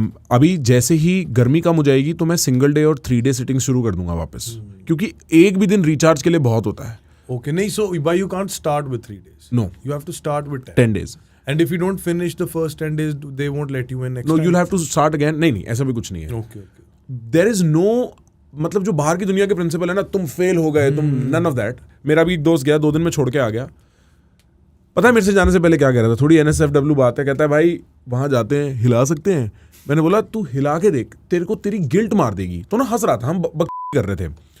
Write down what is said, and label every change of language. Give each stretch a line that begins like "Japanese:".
Hindi: अभी जैसे ही गर्मी कम हो जाएगी तो मैं सिंगल डे और 3 डे सिटिंग शुरू कर दूंगा वापस, क्योंकि एक भी दिन रिचार्ज के लिए बहुत होता है.
English: Okay, नहीं, so why you can't start with 3 days? No. You have to start with 10 days. And if you don't finish the first 10 days, they won't let you in next No, time? you'll have to start again.
Hindi: नहीं, ऐसा भी कुछ नहीं है.
English: Okay. There is no,
Hindi: मतलब जो बाहर की दुनिया के प्रिंसिपल है ना, तुम फेल हो गए, तुम
English: none of that.
Hindi: मेरा भी एक दोस्त गया 2 दिन में छोड़ के आ गया. पता है मेरे से जाने से पहले क्या कह रहा था? थोड़ी NSFW बात है. कहता है भाई वहाँ जाते हैं, हिला सकते हैं. मैंने बोला तू हिला के देख, तेरे को तेरी गिल्ट मार देगी. तो ना हंस रहा था, हम कर रहे थे.